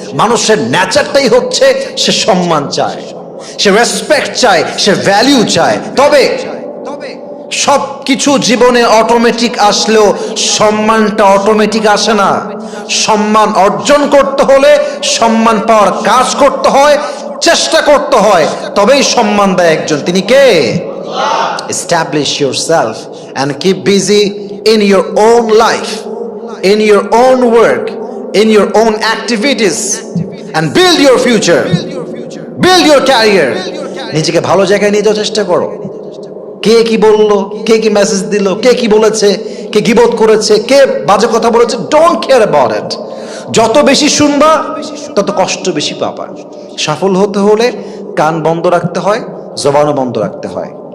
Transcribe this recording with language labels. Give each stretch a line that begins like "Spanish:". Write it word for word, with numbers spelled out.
Bangla: মানুষের ন্যাচারটাই হচ্ছে সে সম্মান চায়, সে রেসপেক্ট চায়, সে ভ্যালু চায়। তবে সব কিছু জীবনে অটোমেটিক আসলেও সম্মানটা অটোমেটিক আসে না। সম্মান অর্জন করতে হলে, সম্মান পাওয়ার কাজ করতে হয়, চেষ্টা করতে হয়, তবেই সম্মান দেয় একজন। তিনি কে?
English: Establish yourself and keep busy in your own life, in your own work, in your own activities, and build your future, build your career.
Bangla: নিজেকে ভালো জায়গায় নিয়ে যাওয়ার চেষ্টা করো। কে কি বললো, কে কি মেসেজ দিল, কে কি বলেছে, কে গীবত করেছে, কে বাজে কথা বলেছে,
English: Don't care about it.
Bangla: যত বেশি শুনবা তত কষ্ট বেশি পাবা। সফল হতে হলে কান বন্ধ রাখতে হয়, জবানও বন্ধ রাখতে হয়।